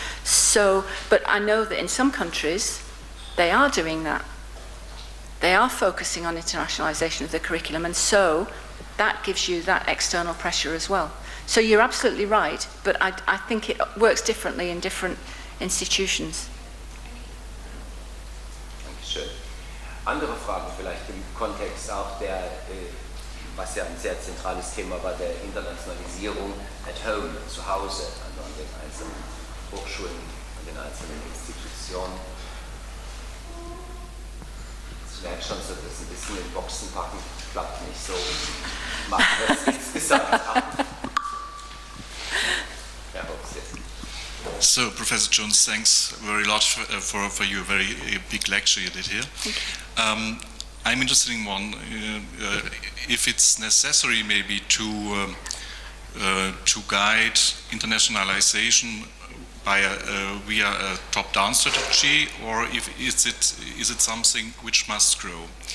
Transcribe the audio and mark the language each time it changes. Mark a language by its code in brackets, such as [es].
[en] So, but I know that in some countries, they are doing that. They are focusing on internationalization of the curriculum, and so that gives you that external pressure as well. So you're absolutely right, but I think it works differently in different institutions. [de] Dankeschön. Andere Fragen vielleicht im Kontext auch der, was ja ein sehr zentrales Thema war, der Internationalisierung at home, zu Hause, also an den einzelnen Hochschulen, an den einzelnen Institutionen. Ich merke schon so, dass ein bisschen in Boxen packen klappt nicht so. Machen wir es insgesamt ab. Herr Hobbs, jetzt. [en] So, Professor Jones, thanks very lot for your very big lecture you did here. I'm interested in one, if it's necessary maybe to guide internationalization by via a top-down strategy, or is it something which must grow?